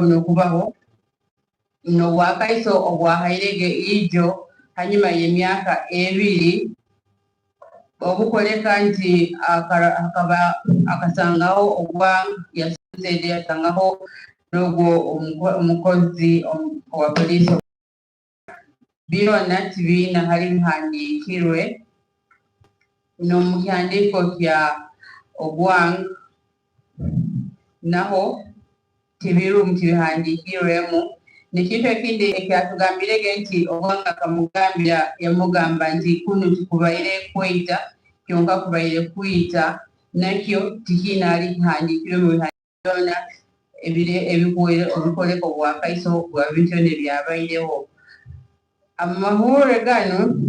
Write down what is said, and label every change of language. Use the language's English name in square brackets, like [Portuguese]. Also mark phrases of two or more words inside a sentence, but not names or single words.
[Tooro] buno okubaho n'obwakaiso obwahairege ijo hanyuma y'emyaka 2 obukoleka nti akaba akasangaho ogwa yasuzede yasangaho n'ogwo omukozi wa polisi byona tibiina hali bihandiikirwe n'omu kihandiiko kya Ogwang naho tibirumu tibihandiikirwemu nekintu ekindi ekyatugambirege nti Ogwang yamugamba nti kuno tikubaire kwita kyonka kubaire kwita nakyo tikinaali kihandiikirwe mu bihandiiko byona ebikoleka obwakaiso bwa bintu byona ebyabaireho amahurire gano